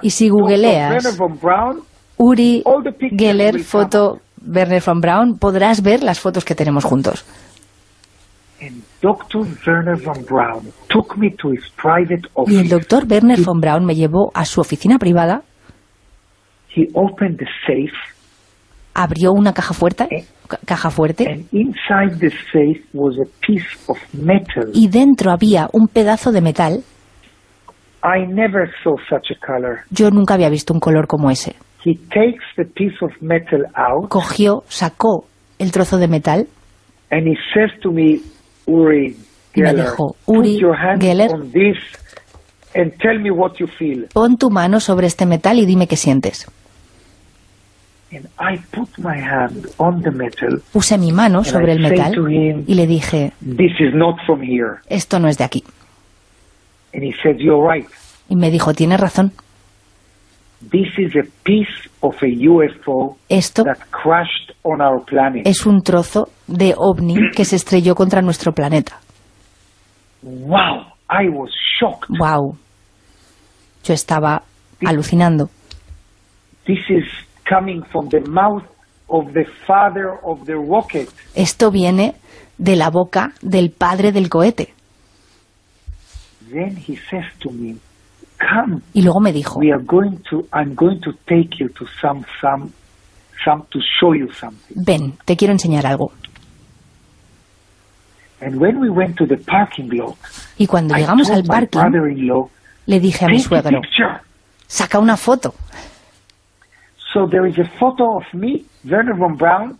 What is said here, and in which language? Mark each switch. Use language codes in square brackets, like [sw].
[es] y si googleas Uri Geller foto Werner von Braun, podrás ver las fotos que tenemos juntos. Y el doctor Werner von Braun me llevó a su oficina privada. [en] He opened the safe, [es] abrió una caja fuerte. [en] And inside the safe was a piece of metal. [es] Y dentro había un pedazo de metal. [en] I never saw such a color. [es] Yo nunca había visto un color como ese. [en] He takes the piece of metal out, [es] cogió, sacó el trozo de metal. [en] And he says to me, Uri Geller, [es] me dijo, Uri [en] put your hand [es] Geller, [en] on this and tell me what you feel. [es] Pon tu mano sobre este metal y dime qué sientes. [en] And I put my hand on the metal, [es] puse mi mano sobre [en] and [es] el metal [en] to him, [es] y le dije, [en] this is not from here. [es] Esto no es de aquí. [en] And he said, you're right. [es] Y me dijo, tienes razón. [en] This is a piece of a UFO. [es] Esto [en] that crashed on our planet. [es] Es un trozo de ovni que se estrelló contra nuestro planeta. [en] Wow, I was shocked. [es] Wow. Yo estaba alucinando. [en] This is coming from the mouth of the father of the rocket. [es] Esto viene de la boca del padre del cohete. [en] Then he says to me, come. [es] Y luego me dijo, [en] I'm going to take you to show you something. [es] Ven, te quiero enseñar algo. [en] And when we went to the parking lot, [es] y cuando llegamos al parking, le dije a mi suegro, saca una foto. [en] So there is a photo of me, Werner von Braun,